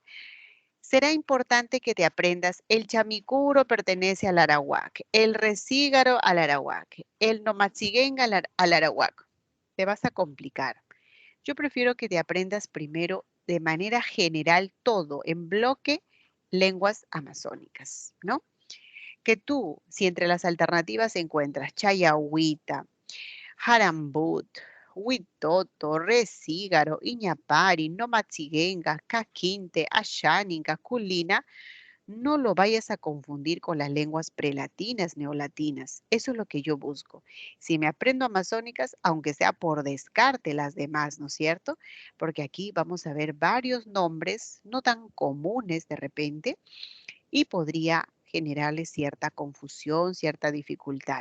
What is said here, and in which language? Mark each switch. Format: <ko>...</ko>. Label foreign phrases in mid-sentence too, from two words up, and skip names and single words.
<es>Será importante que te aprendas el chamicuro pertenece al arawak, el resígaro al arawak, el nomachigenga al arawak. Te vas a complicar. Yo prefiero que te aprendas primero de manera general todo, en bloque, lenguas amazónicas, ¿no? Que tú, si entre las alternativas encuentras chayahuita, Jarambut, Huitoto, Resígaro, Iñapari, Nomachigenga, Caquinte, Asháninga, Culina, no lo vayas a confundir con las lenguas prelatinas, neolatinas. Eso es lo que yo busco. Si me aprendo amazónicas, aunque sea por descarte las demás, ¿no es cierto? Porque aquí vamos a ver varios nombres no tan comunes de repente y podría generarles cierta confusión, cierta dificultad.</es>